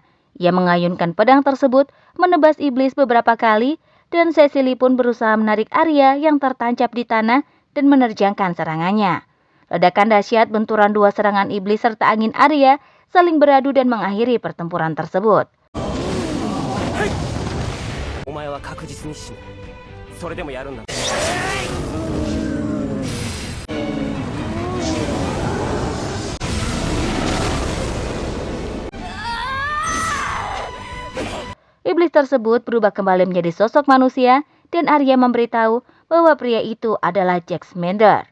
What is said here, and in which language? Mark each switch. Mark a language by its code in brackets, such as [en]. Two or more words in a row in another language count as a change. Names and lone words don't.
[id] Ia mengayunkan pedang tersebut, menebas iblis beberapa kali, dan Cecily pun berusaha menarik Arya yang tertancap di tanah dan menerjangkan serangannya. Ledakan dahsyat, benturan dua serangan iblis serta angin Arya saling beradu dan mengakhiri pertempuran tersebut. [ja] お前は確実に死ぬ。それでもやるんだ。 [id] Iblis tersebut berubah kembali menjadi sosok manusia dan Arya memberitahu bahwa pria itu adalah Jack Smander.